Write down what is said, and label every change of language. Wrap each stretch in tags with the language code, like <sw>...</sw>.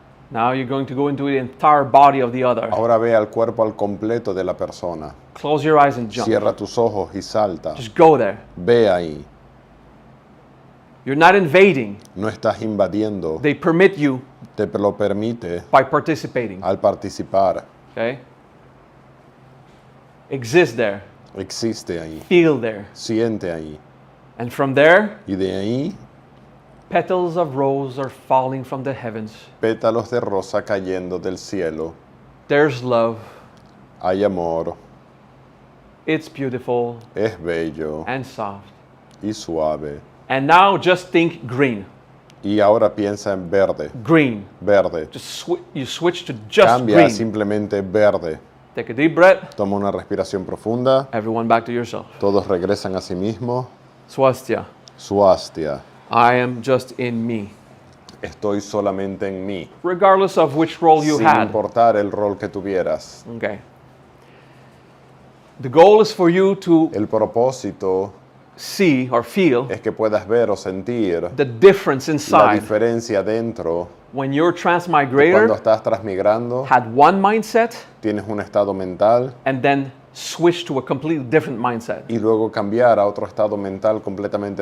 <en>Now you're going to go into the entire body of the other.</en> <es>Ahora ve al cuerpo al completo de la persona.</es> <en>Close your eyes and jump.</en> <es>Cierra tus ojos y salta.</es> <en>Just go there.</en> <es>Ve ahí.</es> <en>You're not invading.</en> <es>No estás invadiendo.</es> <en>They permit you</en> <es>Te lo permite</es> <en>by participating.</en> <es>al participar.</es> <en>Okay? Exist there.</en> <es>Existe ahí.</es> <en>Feel there.</en> <es>Siente ahí.</es> <en>And from there,</en> <es>Y de ahí,</es> <en>petals of rose are falling from the heavens.</en> <es>pétalos de rosa cayendo del cielo.</es> <en>There's love.</en> <es>Hay amor.</es> <en>It's beautiful</en> <es>Es bello</es> <en>and soft.</en> <es>y suave.</es> <en>And now just think green.</en> <es>Y ahora piensa en verde.</es> <en>Green.</en> <es>Verde.</es> <en>Just you switch to just</en> <es>Cambia</es> <en>green.</en> <es>simplemente verde.</es> <en>Take a deep breath.</en> <es>Toma una respiración profunda.</es> <en>Everyone back to yourself.</en> <es>Todos regresan a sí mismos.</es> <en>Swastika.</en> <es>Swastia.</es> <en>I am just in me.</en> <es>Estoy solamente en mí.</es> <en>Regardless of which role you</en> <es>Sin</es> <en>had.</en> <es>importar el rol que tuvieras.</es> <en>Okay. The goal is for you to</en> <es>El propósito</es> <en>see or feel</en> <es>es que puedas ver o sentir</es> <en>the difference</en> <es>la</es> <en>inside</en> <es>diferencia dentro.</es> <en>when your</en> <es>Cuando</es> <en>transmigrator</en> <es>estás transmigrando,</es> <en>had one mindset</en> <es>tienes un estado mental</es> <en>and then switched to a completely different mindset.</en> <es>y luego cambiar a otro estado mental completamente</es>